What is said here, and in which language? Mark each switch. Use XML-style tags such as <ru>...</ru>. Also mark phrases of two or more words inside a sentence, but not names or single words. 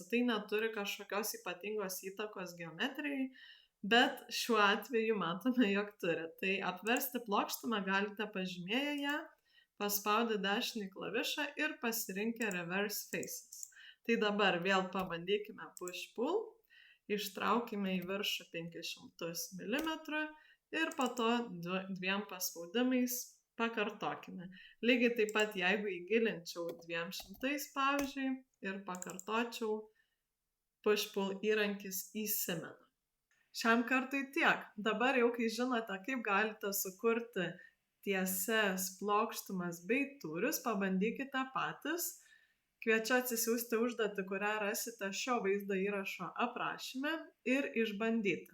<lt>Tai neturi kažkokios ypatingos įtakos geometrijai, bet šiuo atveju matome, jog turi. Tai apversti plokštumą galite pažymėję ją, paspaudę dešinį klavišą ir pasirinkę Reverse Faces. Tai dabar vėl pabandykime push-pull, ištraukime į viršų 500 mm ir po to 2 paspaudimais pakartokime. Lygiai taip pat, jeigu įgilinčiau 200, pavyzdžiui, ir pakartočiau, push-pull įrankis įsimena. Šiam kartui tiek. Dabar jau, kai žinote, kaip galite sukurti tiesias plokštumas bei tūrius, pabandykite patys. Kviečiu atsisiųsti užduotį, kurią rasite šio vaizdo įrašo aprašyme ir išbandyti.</lt>